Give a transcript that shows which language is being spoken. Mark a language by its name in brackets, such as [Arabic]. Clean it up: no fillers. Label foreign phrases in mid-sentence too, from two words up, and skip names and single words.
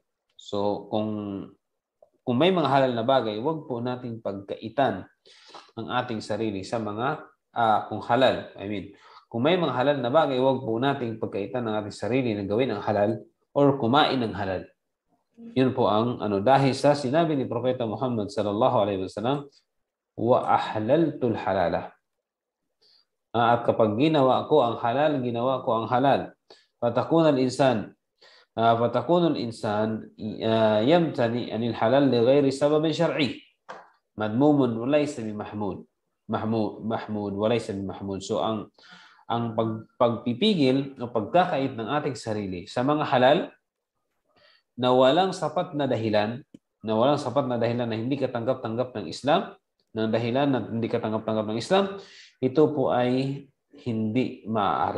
[Filipino] So kung may mga halal na bagay, wag po nating pagkaitan ang ating sarili sa mga kung halal. Kung may mga halal na bagay, wag po nating pagkaitan ng ating sarili na gawin ang halal or kumain ng halal. Yun po ang dahil sa sinabi ni Propeta Muhammad [Arabic] صلى الله عليه وسلم, وأحللت الحلال. [Filipino] At kapag ginawa ko ang halal, [Arabic] فتكون الإنسان يمتنع عن الحلال لغير سبب شرعي مذموم وليس بمحمود وليس بمحمود. [Filipino] So ang pagpipigil o pagkakait ng ating sarili sa mga halal na walang sapat na dahilan na hindi katanggap-tanggap ng Islam, ito po ay hindi maaari.